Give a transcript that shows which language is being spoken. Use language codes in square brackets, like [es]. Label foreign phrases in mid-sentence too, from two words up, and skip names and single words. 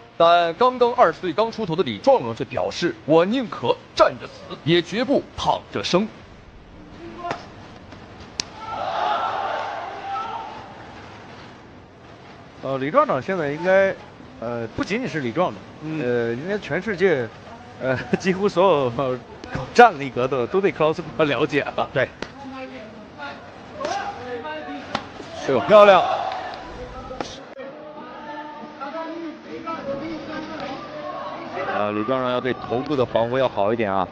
[zh] 但剛剛20歲剛出頭的李壯壯卻表示，我寧可站着死，也絕不躺着生。李壯壯現在應該，不僅僅是李壯壯，應該全世界，幾乎所有搞战力格的都對克勞斯比較了解了。对。哎呦，漂亮！李壮壮要对头部的防護要好一點啊。